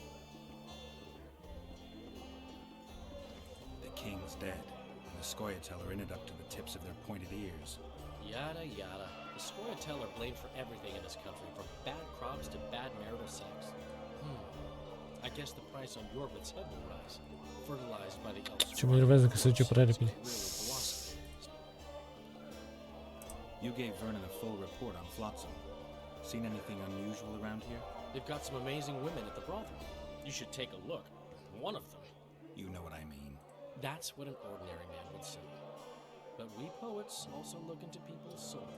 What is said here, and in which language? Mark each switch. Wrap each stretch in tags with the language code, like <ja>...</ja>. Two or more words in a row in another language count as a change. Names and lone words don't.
<en>The king's dead, and the Scoia'tael are in it up to the tips of their pointed ears. Yada yada. The Scoia'tael are blamed for everything in this country, from bad crops to bad marital sex. I guess the price on Yorvit's head will rise, fertilized by the elves.</en> <ro>Ce mă enervează că se duce prea repede.</ro> <en>You gave Vernon a full report on Flotsam. Seen anything unusual around here? They've got some amazing women at the brothel. You should take a look. One of them. You know what I mean. That's what an ordinary man would say. But we poets also look into people's souls.</en>